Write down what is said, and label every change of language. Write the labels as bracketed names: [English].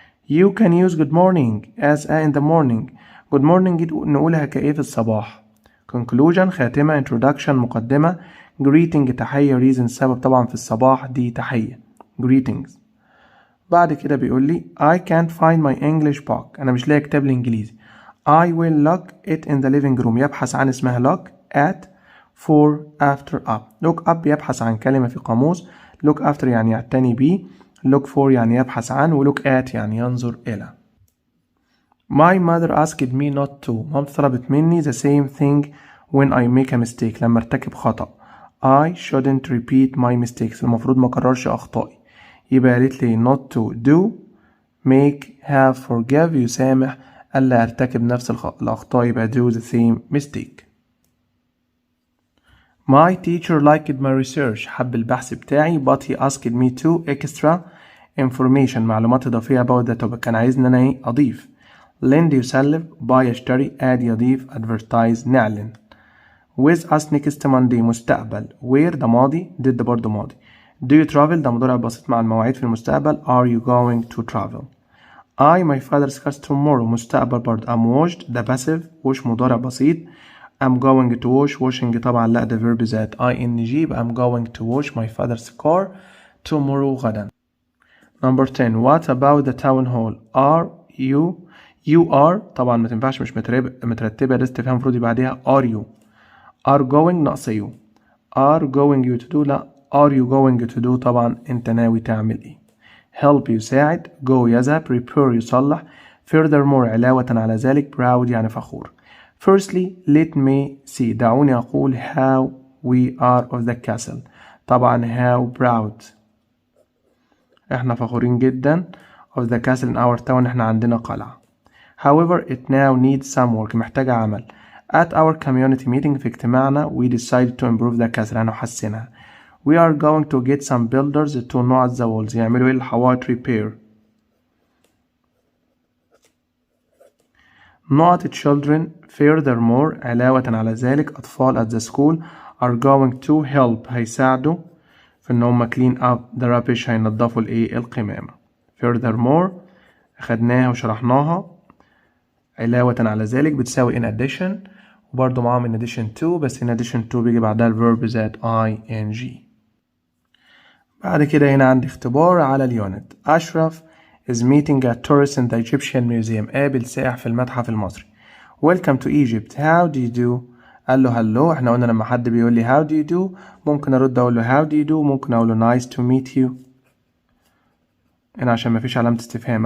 [English] you can use good morning as a in the morning good morning نقولها كإيه في الصباح conclusion خاتمة introduction مقدمة greeting تحية reason سبب طبعا في الصباح دي تحية greetings. [Arabic] بعد كده بيقول لي [English] I can't find my English book [Arabic] أنا مش لاقي كتاب الإنجليزي. I will look it in the living room يبحث عن اسمها look at for after up look up يبحث عن كلمة في قاموس look after يعني يعتني بيه look for يعني يبحث عن و look at يعني ينظر إلى. [English] My mother asked me not to. [Arabic] مامتي طلبت مني [English] the same thing when I make a mistake. [Arabic] لما ارتكب خطأ. [English] I shouldn't repeat my mistakes. [Arabic] المفروض ما اكررش اخطائي. يبقى قالت لي [English] not to do, make, have, forgive [Arabic] يسامح ألا ارتكب نفس الأخطاء. [English] يبقى do the same mistake. My teacher liked my research. [Arabic] حب البحث بتاعي [English] but he asked me to extra information. [Arabic] معلومات إضافية [English] about the topic. [Arabic] كان عايزني أنا أضيف. lend يسلف, buy يشتري, add يضيف, advertise نعلن. [English] with us next Monday مستقبل. [Arabic] where ده ماضي, did ده برضه ماضي. do you travel ده مضارع بسيط مع المواعيد في المستقبل. [English] are you going to travel. I my father's cars tomorrow [Arabic] مستقبل برضه. [English] am washed ده passive, wash مضارع بسيط. I'm going to wash, washing [Arabic] طبعا لا ده [English] verb ذات ing. يبقى I'm going to wash my father's car tomorrow غدا. Number 10. What about the town hall? [Arabic] Are you are طبعا ما تنفعش مش مترتبة. ده استفهام المفروض يبقى بعدها are you. [English] are going ناقص you. are going you to do لا are you going to do طبعا [Arabic] انت ناوي تعمل ايه. help يساعد, go يذهب, repair يصلح, furthermore علاوة على ذلك, proud يعني فخور. [English] Firstly, let me see. [Arabic] دعوني أقول [English] how we are of the castle. [Arabic] طبعا how proud. احنا فخورين جدا [English] of the castle in our town. [Arabic] احنا عندنا قلعة. [English] However, it now needs some work. [Arabic] محتاجة عمل. [English] At our community meeting [Arabic] في اجتماعنا [English] we decided to improve the castle. [Arabic] هنحسنها. [English] We are going to get some builders to knock the walls. [Arabic] يعملوا ايه الحوائط repair. [English] Not children. Furthermore [Arabic] علاوة على ذلك [English] أطفال at the school are going to help. [Arabic] هيساعدوا في إن هم [English] clean up the rubbish. [Arabic] هينضفوا الإيه القمامة. Furthermore أخدناها وشرحناها. علاوة على ذلك بتساوي in addition وبرضه معاهم [English] in addition to. [Arabic] بس in addition to بيجي بعدها الverb ذات ing. بعد كده هنا عندي اختبار على اليونت. [English] Ashraf is meeting a tourist in the Egyptian museum. [Arabic] قابل سائح في المتحف المصري. [English] Welcome to Egypt. How do you do. [Arabic] قال له hello. احنا قلنا لما حد بيقول لي [English] how do you do [Arabic] ممكن ارد اقول له how do you do. ممكن اقول له [English] nice to meet you [Arabic] هنا عشان ما فيش علامة استفهام.